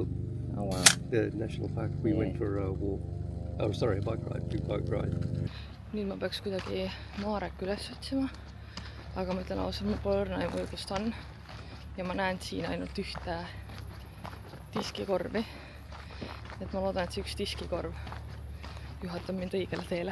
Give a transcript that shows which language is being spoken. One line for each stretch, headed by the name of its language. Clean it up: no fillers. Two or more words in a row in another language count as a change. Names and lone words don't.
English: Oh wow. The national park. We went for a walk. Oh, sorry, a bike ride.
Estonian: Nüüd ma peaks kuidagi Marek üles otsima, aga ma ütlen ausalt, mul pole õrna aimu, kus ta on. Ja ma näen siin ainult ühte diskikorvi. Et ma loodan, et see üks diskikorv juhatab mind õigele teele.